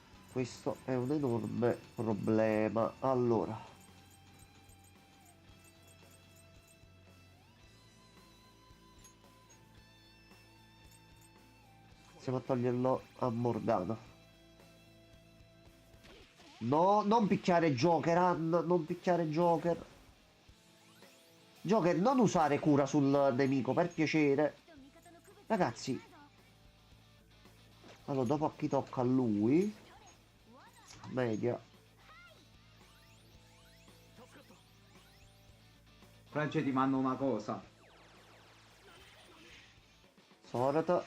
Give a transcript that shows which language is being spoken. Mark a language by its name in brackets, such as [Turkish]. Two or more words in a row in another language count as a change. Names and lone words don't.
[Italian] Questo è un enorme problema. Allora, iniziamo a toglierlo a Morgana. No, non picchiare Joker, Anna, non picchiare Joker. Joker, non usare cura sul nemico, per piacere. [Japanese] 敵と味方の区別がつかないぞ [Italian] Ragazzi, allora dopo a chi tocca a lui? Media. France, ti mando una cosa. Sorata.